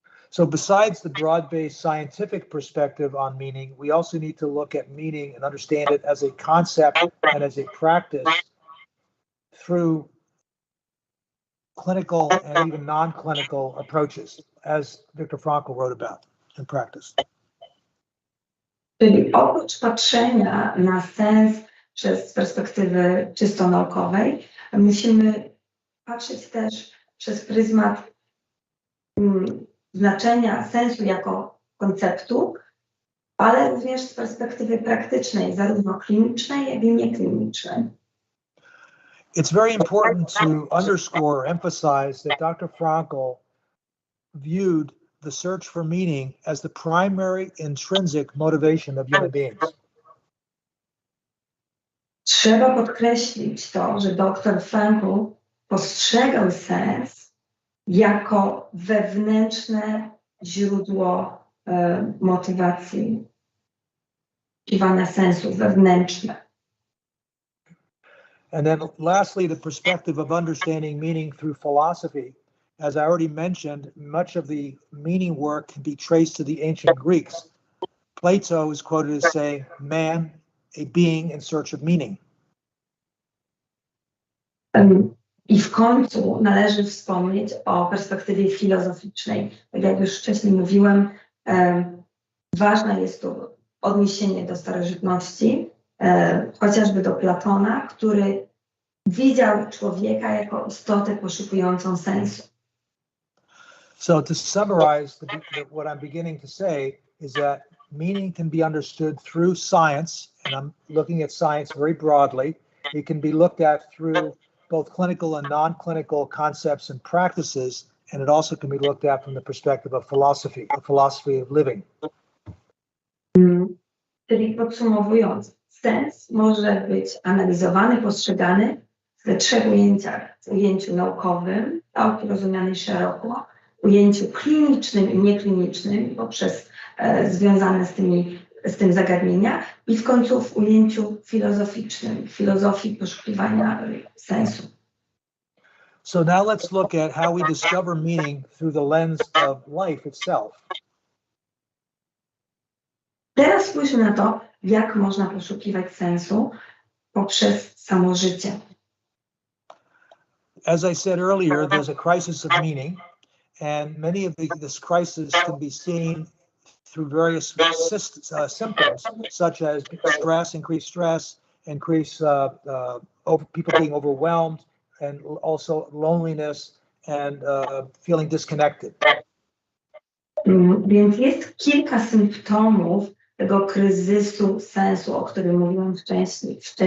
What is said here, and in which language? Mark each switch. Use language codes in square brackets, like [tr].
[en] So besides the broad-based scientific perspective on meaning, we also need to look at meaning and understand it as a concept and as a practice through clinical and even non-clinical approaches, as Viktor Frankl wrote about in practice. [pl] Czyli oprócz patrzenia na sens przez perspektywy czysto naukowej, musimy patrzeć też przez pryzmat znaczenia sensu jako konceptu, ale również z perspektywy praktycznej, zarówno klinicznej, jak i nieklinicznej. [en] It's very important to underscore or emphasize that Dr. Frankl viewed the search for meaning as the primary intrinsic motivation of human beings. [pl] Trzeba podkreślić to, że dr Frankl postrzegał sens jako wewnętrzne źródło motywacji, poszukiwania sensu wewnętrzne. [en] And then lastly, the perspective of understanding meaning through philosophy. As I already mentioned, much of the meaning work can be traced to the ancient Greeks. Plato is quoted as saying, man, a being in search of meaning. [pl] I w końcu należy wspomnieć o perspektywie filozoficznej. Tak jak już wcześniej mówiłem, ważne jest tu odniesienie do starożytności, chociażby do Platona, który widział człowieka jako istotę poszukującą sensu. [en] So to summarize what I'm beginning to say is that meaning can be understood through science, and I'm looking at science very broadly. It can be looked at through both clinical and non-clinical concepts and practices, and it also can be looked at from the perspective of philosophy, a philosophy of living. [pl] Czyli podsumowując, sens może być analizowany, postrzegany we trzech ujęciach. W ujęciu naukowym, rozumianej szeroko, ujęciu klinicznym i nieklinicznym poprzez związane z tym zagadnienia i w końcu w ujęciu filozoficznym, filozofii poszukiwania sensu. [en] So now let's look at how we discover meaning through the lens of life itself. [pl] Teraz spójrzmy na to, jak można poszukiwać sensu poprzez samo życie. [en] As I said earlier, there's a crisis of meaning, and many of this crisis can be seen through various symptoms, such as stress, increased people being overwhelmed, and also loneliness and feeling disconnected. [pl] Więc jest kilka symptomów tego kryzysu sensu, o którym mówiłam wcześniej.